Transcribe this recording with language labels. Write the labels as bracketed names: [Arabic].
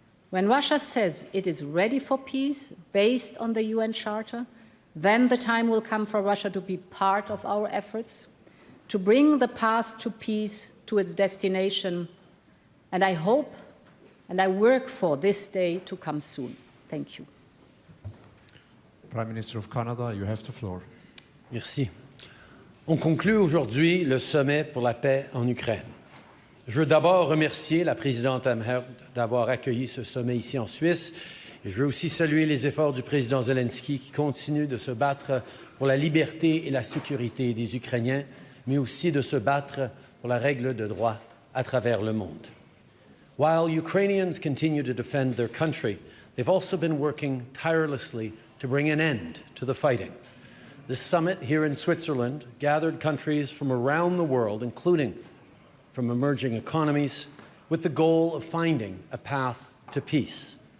[English] When Russia says it is ready for peace based on the UN Charter, then the time will come for Russia to be part of our efforts, to bring the path to peace to its destination. And I hope and I work for this day to come soon. Thank you. Prime Minister of Canada, you have the floor. [French] Merci. On conclut aujourd'hui le sommet pour la paix en Ukraine. Je veux d'abord remercier la présidente Amherd d'avoir accueilli ce sommet ici en Suisse. Et je veux aussi saluer les efforts du président Zelensky qui continue de se battre pour la liberté et la sécurité des Ukrainiens, mais aussi de se battre pour la règle de droit à travers le monde. [English] While Ukrainians continue to defend their country, they've also been working tirelessly to bring an end to the fighting. This summit here in Switzerland gathered countries from around the world, including from emerging economies, with the goal of finding a path to peace.